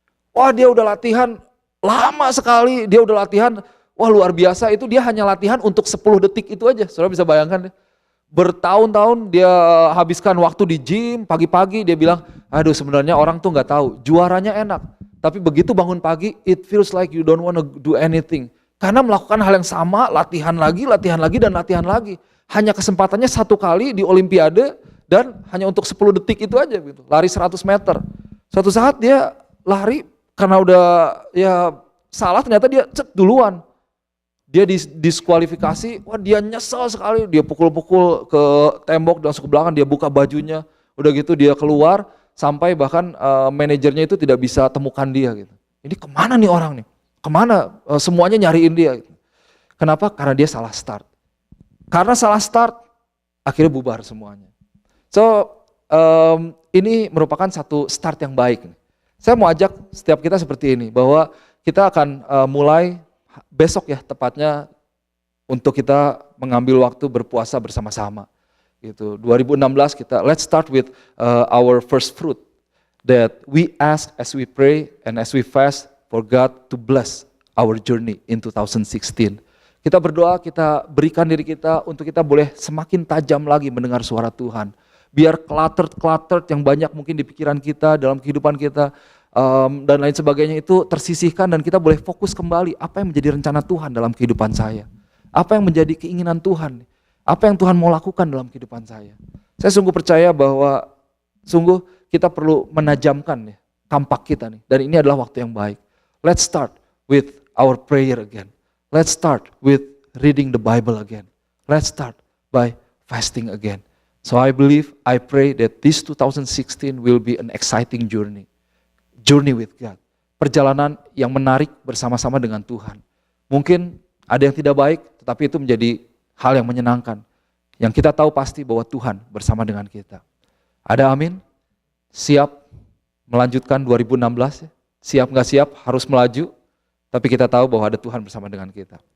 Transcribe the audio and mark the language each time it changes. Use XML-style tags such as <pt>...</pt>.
<id>Wah dia udah latihan lama sekali, dia udah latihan, wah luar biasa, itu dia hanya latihan untuk 10 detik itu aja, saudara bisa bayangkan deh. Bertahun-tahun dia habiskan waktu di gym, pagi-pagi dia bilang, aduh sebenarnya orang tuh nggak tahu, juaranya enak. Tapi begitu bangun pagi,</id> <en>it feels like you don't want to do anything.</en> <id>Karena melakukan hal yang sama, latihan lagi, dan latihan lagi. Hanya kesempatannya 1 kali di Olimpiade, dan hanya untuk 10 detik itu aja gitu, lari 100 meter. Suatu saat dia lari, karena udah ya salah ternyata dia duluan. Dia diskualifikasi, wah dia nyesel sekali, dia pukul-pukul ke tembok dan ke belakang, dia buka bajunya, udah gitu dia keluar, sampai bahkan manajernya itu tidak bisa temukan dia gitu. Ini kemana nih orang nih? Kemana? Semuanya nyariin dia gitu. Kenapa? Karena dia salah start. Karena salah start, akhirnya bubar semuanya. So, ini merupakan satu start yang baik. Saya mau ajak setiap kita seperti ini, bahwa kita akan mulai besok ya tepatnya untuk kita mengambil waktu berpuasa bersama-sama. Gitu.</id> <en>2016 kita let's start with our first fruit that we ask as we pray and as we fast for God to bless our journey in 2016.</en> <id>Kita berdoa, kita berikan diri kita untuk kita boleh semakin tajam lagi mendengar suara Tuhan. Biar cluttered yang banyak mungkin di pikiran kita, dalam kehidupan kita, dan lain sebagainya itu tersisihkan dan kita boleh fokus kembali apa yang menjadi rencana Tuhan dalam kehidupan saya. Apa yang menjadi keinginan Tuhan, apa yang Tuhan mau lakukan dalam kehidupan saya. Saya sungguh percaya bahwa sungguh kita perlu menajamkan ya, kampak kita nih, dan ini adalah waktu yang baik.</id> <en>Let's start with our prayer again. Let's start with reading the Bible again. Let's start by fasting again. So I believe, I pray that this 2016 will be an exciting journey with God.</en> <id>Perjalanan yang menarik bersama-sama dengan Tuhan. Mungkin ada yang tidak baik, tetapi itu menjadi hal yang menyenangkan. Yang kita tahu pasti bahwa Tuhan bersama dengan kita. Ada amin? Siap melanjutkan 2016 ya. Siap nggak siap harus melaju, tapi kita tahu bahwa ada Tuhan bersama dengan kita.</id>